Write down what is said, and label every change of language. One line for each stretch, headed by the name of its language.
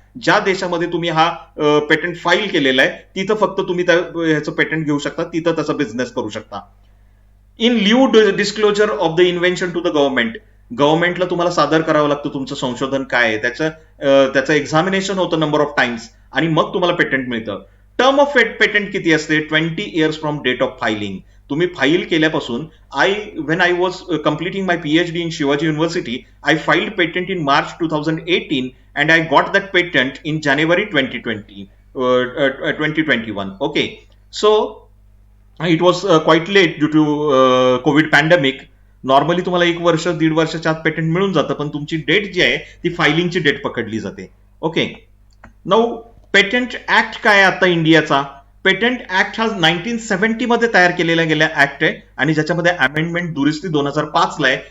Marathi: ज्या देशामध्ये तुम्ही हा पेटंट फाईल केलेला आहे तिथं फक्त तुम्ही ह्याचं पेटंट घेऊ शकता, तिथं त्याचा बिझनेस करू शकता.
English: In lieu disclosure of the invention to the government.
Marathi: गव्हर्नमेंटला तुम्हाला सादर करावं लागतं तुमचं संशोधन काय आहे, त्याचं एक्झामिनेशन होतं नंबर ऑफ टाइम्स आणि मग तुम्हाला पेटंट मिळतं.
English: term of patent
Marathi: किती असते?
English: 20 years from date of filing.
Marathi: तुम्ही फाईल केल्यापासून,
English: when I was completing my PhD in Shivaji University, I filed patent in March 2018 and I got that patent in January 2021. Okay. So it was quite late due to COVID pandemic.
Marathi: Normally तुम्हाला 1 वर्ष 1.5 वर्षाच्या आत patent मिळून जातं, पण तुमची date जी आहे ती फायलिंगची डेट पकडली जाते. ओके. नाउ पेटंट ऍक्ट काय आहे आता इंडियाचा? पेटंट ऍक्ट हा 1970 मध्ये तयार केलेला गेला ऍक्ट आहे आणि ज्याच्यामध्ये अमेंडमेंट दुरुस्ती 2005 ला आहे.